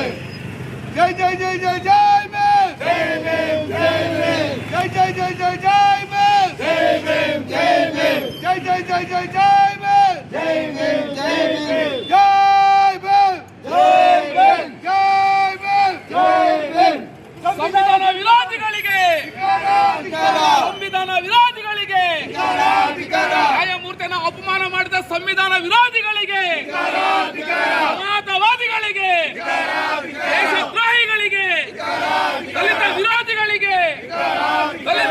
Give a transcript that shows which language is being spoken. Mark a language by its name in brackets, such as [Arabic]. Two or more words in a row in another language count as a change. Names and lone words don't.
[Hindi] जय जय जय जय जय भीम, जय भीम, जय भीम, जय जय जय जय जय भीम, जय भीम, जय भीम, जय जय जय जय जय भीम, जय भीम, जय भीम, जय भीम, जय भीम, जय भीम, जय भीम. [Kannada] ಸಂವಿಧಾನ ವಿರೋಧಿಗಳಿಗೆ, ಸಂವಿಧಾನ ವಿರೋಧಿಗಳಿಗೆ, ನ್ಯಾಯಮೂರ್ತಿಯನ್ನು ಅಪಮಾನ ಮಾಡಿದ ಸಂವಿಧಾನ ವಿರೋಧಿಗಳಿಗೆ, ಸಮಾಜವಾದಿಗಳಿಗೆ, ದೇಶದ್ರೋಹಿಗಳಿಗೆ, ದಲಿತ ವಿರೋಧಿಗಳಿಗೆ, ದಲಿತ